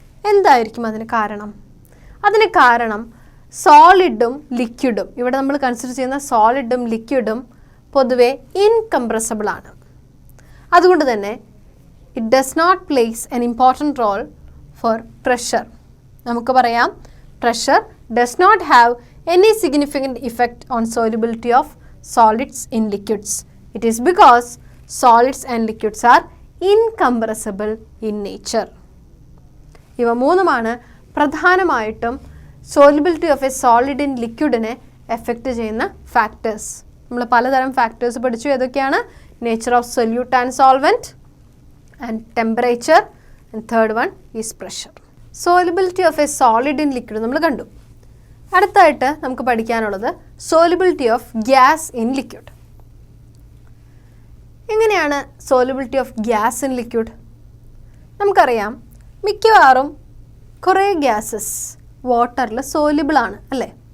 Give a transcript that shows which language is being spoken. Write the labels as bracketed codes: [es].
[ml] എന്തായിരിക്കും അതിന് കാരണം? അതിന് കാരണം സോളിഡും ലിക്വിഡും, ഇവിടെ നമ്മൾ കൺസിഡർ ചെയ്യുന്ന സോളിഡും ലിക്വിഡും പൊതുവെ ഇൻകംപ്രസിബിൾ ആണ്. അതുകൊണ്ട് തന്നെ [en] It does not plays an important role for pressure. [ml] നമുക്ക് പറയാം, [en] Pressure does not have any significant effect on solubility of solids in liquids. It is because solids and liquids are incompressible in nature. [ml] ഇവ മൂന്നുമാണ് പ്രധാനമായിട്ടും [en] solubility of a solid in liquidനെ [ml] effect ചെയ്യുന്ന factors. നമ്മൾ പലതരം factors പഠിച്ചു. ഏതൊക്കെയാണ്? [en] Nature of solute and solvent and temperature, and third one is pressure. solubility of a solid in liquid [ml] നമ്മൾ കണ്ടു. അടുത്തായിട്ട് നമുക്ക് പഠിക്കാനുള്ളത് [en] Solubility of gas in liquid. [ml] എങ്ങനെയാണ് [en] Solubility of gas in liquid? [ml] നമുക്കറിയാം, മിക്കവാറും കുറേ ഗ്യാസസ് വാട്ടറിൽ സോലിബിൾ ആണ് അല്ലേ?